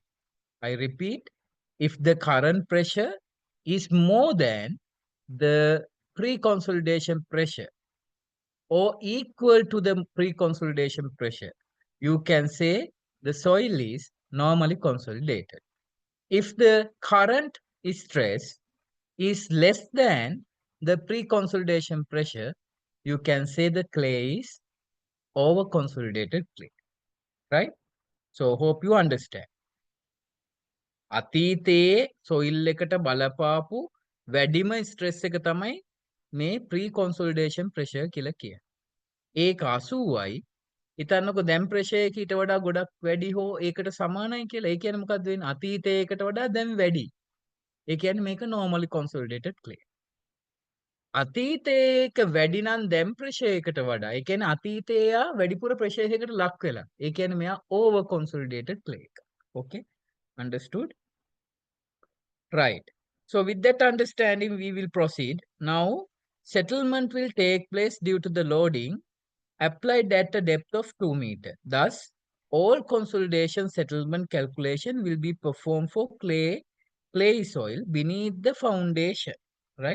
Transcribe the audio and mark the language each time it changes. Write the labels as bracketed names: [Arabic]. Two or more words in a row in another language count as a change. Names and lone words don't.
[English] I repeat, if the current pressure is more than the pre-consolidation pressure or equal to the pre-consolidation pressure, you can say the soil is normally consolidated. If the current stress is less than the pre-consolidation pressure, you can say the clay is over-consolidated clay, right? So hope you understand. [Sinhala] අතීතයේ සොයිල් එකට බලපාපු වැඩිම ස්ට්‍රෙස් එක තමයි මේ [English] pre-consolidation pressure [Sinhala] කියලා කියන්නේ. ඒක 80යි. හිතන්නකො දැන් ප්‍රෙෂර් එක ඊට වඩා ගොඩක් වැඩි හෝ ඒකට සමානයි කියලා. ඒ කියන්නේ මොකද්ද වෙන්නේ? අතීතයකට වඩා දැන් වැඩි. ඒ කියන්නේ මේක [English] normally consolidated clay. [Sinhala] අතීතයක වැඩි නම් දැන් ප්‍රෙෂර් එකට වඩා. ඒ කියන්නේ අතීතයේ යා වැඩිපුර ප්‍රෙෂර් එකකට ලක් වෙලා. ඒ කියන්නේ මෙයා [English] over consolidated clay [Sinhala] එක. Okay? [English] Understood? Right. So with that understanding, we will proceed. Now, settlement will take place due to the loading applied at a depth of 2 meters. Thus, all consolidation settlement calculation will be performed for clay soil beneath the foundation, right?